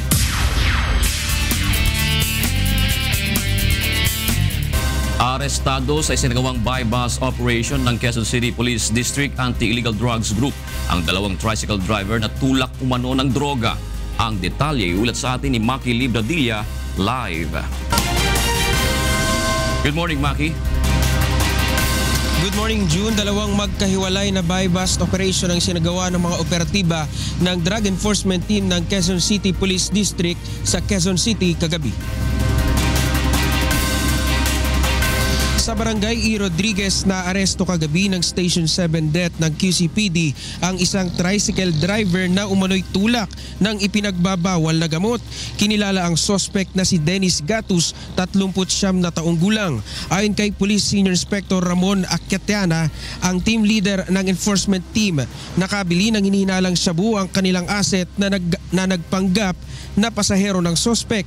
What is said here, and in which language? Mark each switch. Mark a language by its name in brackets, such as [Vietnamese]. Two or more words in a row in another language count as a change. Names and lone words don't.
[Filipino] Arestado sa isinagawang [English] buy-bus operation [Filipino] ng Quezon City Police District Anti-Illegal Drugs Group ang dalawang [English] tricycle driver [Filipino] na tulak umano ng droga. Ang detalye ulat sa atin ni Maki Libradilla live. [English] Good morning, Maki. Good morning, June. [Filipino] Dalawang magkahiwalay na [English] buy-bust operation [Filipino] ang sinagawa ng mga operatiba ng Drug Enforcement Team ng Quezon City Police District sa Quezon City kagabi. Sa barangay E. Rodriguez na aresto kagabi ng Station 7 Det ng QCPD ang isang [English] tricycle driver [Filipino] na umano'y tulak ng ipinagbabawal na gamot. Kinilala ang suspect na si Dennis Gatus, 39 na taong gulang. Ayon kay Police Senior Inspector Ramon Akyatiana, ang [English] team leader [Filipino] ng [English] enforcement team, [Filipino] nakabili ng hinihinalang shabu ang kanilang asset na nagpanggap na pasahero ng suspect.